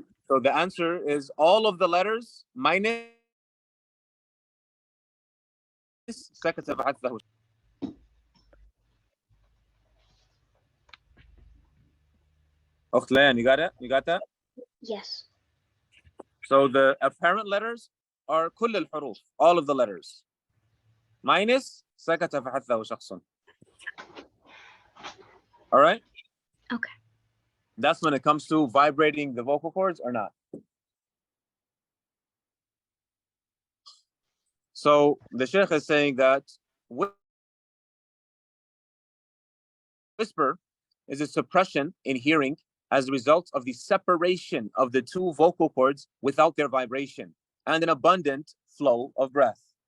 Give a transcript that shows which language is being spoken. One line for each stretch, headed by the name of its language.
English: So the answer is all of the letters minus
Arabic: سكت فحثه.
English: أخت Layan, you got it? You got that? Yes. So the apparent letters are
Arabic: كل الحروف,
English: all of the letters. Minus
Arabic: سكت فحثه شخص.
English: All right? Okay. That's when it comes to vibrating the vocal cords or not. So the Sheikh is saying that whisper is a suppression in hearing as a result of the separation of the two vocal cords without their vibration and an abundant flow of breath.